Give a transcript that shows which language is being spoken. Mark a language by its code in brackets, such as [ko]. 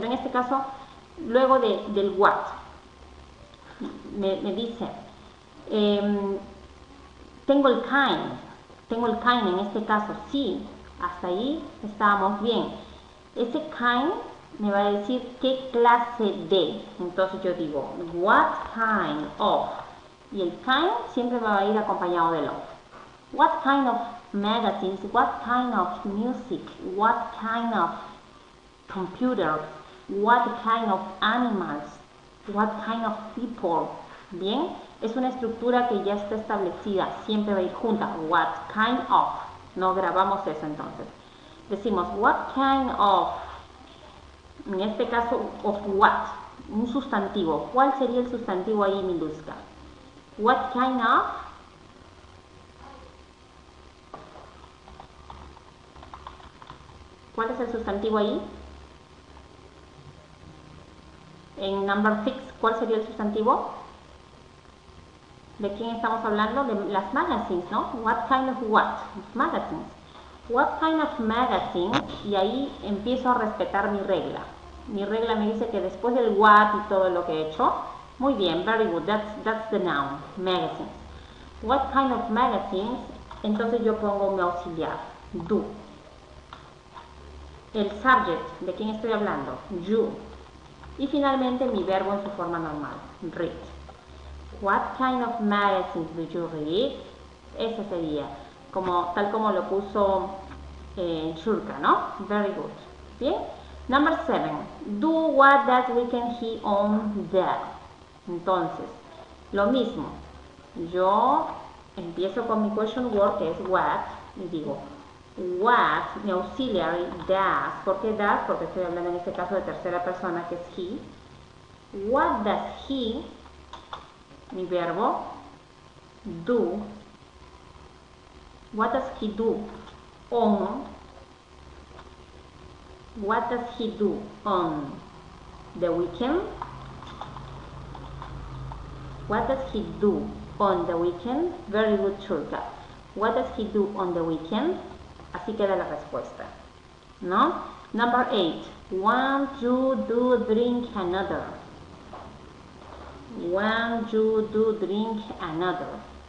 [es] Pero en este caso, luego del what, me dice, tengo el kind en este caso, sí, hasta ahí estábamos bien. Ese kind me va a decir qué clase de. Entonces yo digo, [en] what kind of. [es] Y el kind siempre va a ir acompañado del of. [en] What kind of magazines, what kind of music, what kind of computers, what kind of animals, what kind of people. [es] Bien, es una estructura que ya está establecida, siempre va a ir junta. [en] What kind of. [es] No grabamos eso entonces. Decimos, [en] what kind of. [es] En este caso, of what, un sustantivo. ¿Cuál sería el sustantivo ahí, Miluska? [en] What kind of? [es] ¿Cuál es el sustantivo ahí? En number 6, ¿cuál sería el sustantivo? ¿De quién estamos hablando? De las magazines, ¿no? [en] What kind of what? [es] Magazines. [en] What kind of magazines? [es] Y ahí empiezo a respetar mi regla. Mi regla me dice que después del what y todo lo que he hecho, muy bien, [en] very good, that's the noun, magazines. What kind of magazines? [es] Entonces yo pongo mi auxiliar, do. El subject, ¿de quién estoy hablando? You. Y finalmente mi verbo en su forma normal, read. [en] What kind of magazines do you read? [es] Ese sería, tal como lo puso Shurka, ¿no? [en] Very good. Bien. Number 7. Do what that we can he on there. [es] Entonces, lo mismo. Yo empiezo con mi question word, que es what, y digo, what, mi auxiliary, does. ¿Por qué does? Porque estoy hablando en este caso de tercera persona, que es he. [en] What does he, [es] mi verbo, [en] do? What does he do on? What does he do on the weekend? What does he do on the weekend? Very good, Churka. What does he do on the weekend? [es] Así queda la respuesta, ¿no? [en] Number 8. One, you, do, drink, another. One, you, do, drink, another.